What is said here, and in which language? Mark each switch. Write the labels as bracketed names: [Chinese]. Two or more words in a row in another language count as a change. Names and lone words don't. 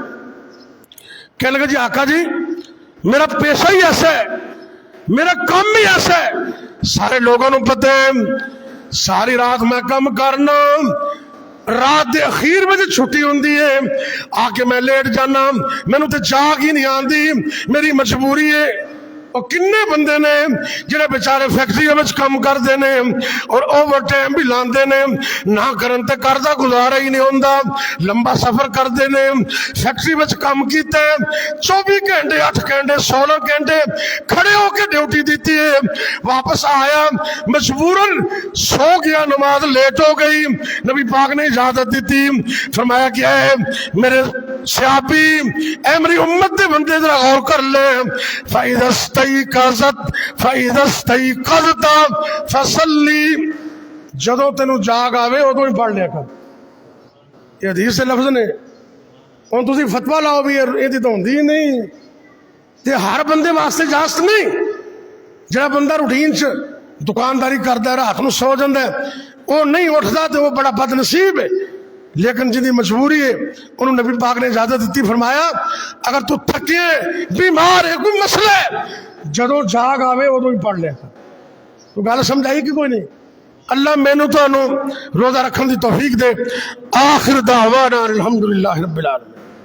[Urdu] کہنے لگا جی آقا جی میرا پیشہ ہی ایسا ہے، میرا کام بھی ایسا ہے، [Punjabi] سارے لوگوں نے پتہ ہے ساری رات میں کام کرنا، رات دے اخیر میں چھٹی ہوندی ہے آ کے میں لیٹ جانا، میں نے تے جاگ ہی نہیں آندی، میری مجبوری ہے. اور کنے بندے نے جڑے بیچارے فیکٹری میں کام کرتے ہیں اور [English] اوور ٹائم [Punjabi] بھی لاندے نے، نہ کرن تے قرضہ گزارا ہی نہیں ہوندا، لمبا سفر کرتے ہیں، فیکٹری میں کام کیتے 24 گھنٹے 8 گھنٹے 16 گھنٹے کھڑے ہو کے ڈیوٹی دیتی ہے، واپس آیا مجبوراً سو گیا، نماز لیٹ ہو گئی. نبی پاک نے اجازت دیتی، فرمایا کہ اے میرے صحابی اے میری امت دے بندے ذرا غور کر لے، [Arabic] فَإِذَا اسْتَيْقَظْتَ فَصَلِّ، [Punjabi] جدو تینوں جاگ آوے ادو ہی پڑھ لیا کر. یہ حدیث سے لفظ نے، اور تسی فتویٰ لاؤ بھی یہ تو ہوندی ہی نہیں. [Urdu] یہ ہر بندے واسطے اجازت نہیں. جڑا بندہ روٹین چ دکانداری کرتا ہے رات کو سو جاتا ہے وہ نہیں اٹھتا تو وہ بڑا بد نصیب ہے. لیکن جن کی مجبوری ہے انہوں نبی پاک نے اجازت دیتی، فرمایا اگر تو تھکے بیمار ہے کوئی مسئلہ ہے [Punjabi] جدو جاگ آوے ادو ہی پڑھ لیا. تو گل سمجھائی کہ کوئی نہیں؟ اللہ مینوں تو روزہ رکھن دی توفیق دے. [Arabic] آخر دعوانا الحمدللہ رب العالمین.